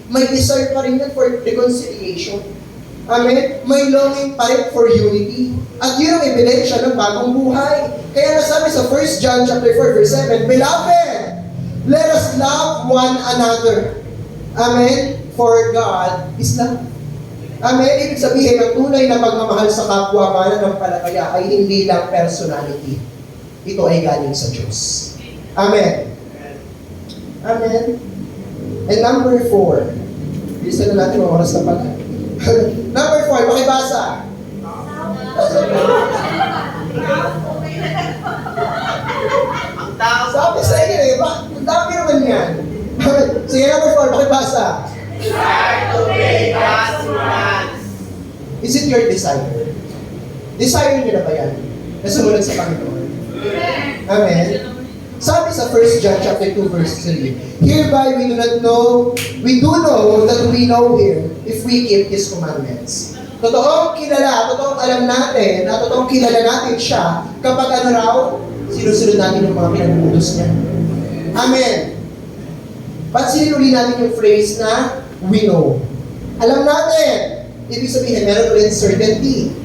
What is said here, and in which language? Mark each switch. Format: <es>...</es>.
<tl>May desire pa rin yan for reconciliation. Amen? May longing pa rin for unity. At yun ang ebidensya ng bagong buhay. Kaya nasabi sa</tl> <en>1 John chapter 4, verse 7, Beloved, let us love one another. Amen? For God is love. Amen?</en> <tl>Ibig sabihin, ang tunay na pagmamahal sa kapwa mananampalataya ay hindi lang personality. Ito ay galing sa Diyos. Amen? Amen?</tl> <en>And number 4, listen</en> <tl>na natin, oras na pala. Number 4, pakibasa. Ang tao Sabi sa inyo eh, ang dami naman yan. Sige, number 4, pakibasa.</tl> <en>desire to obey God's commands. Is it your desire?</en> <tl>Desire niyo na ba yan? Na sumunod sa Panginoon? Amen? Sabi sa</tl> <en>1 John chapter 2, verse 3, Hereby we do know that we know Him if we keep His commandments.</en> <tl>Totoong alam natin, at totoong kilala natin siya kapag ano raw, sinusunod natin yung mga pinag-utos niya. Amen. Ba't sinuli natin yung phrase na we know? Alam natin. Ibig sabihin, meron ulit certainty.</tl>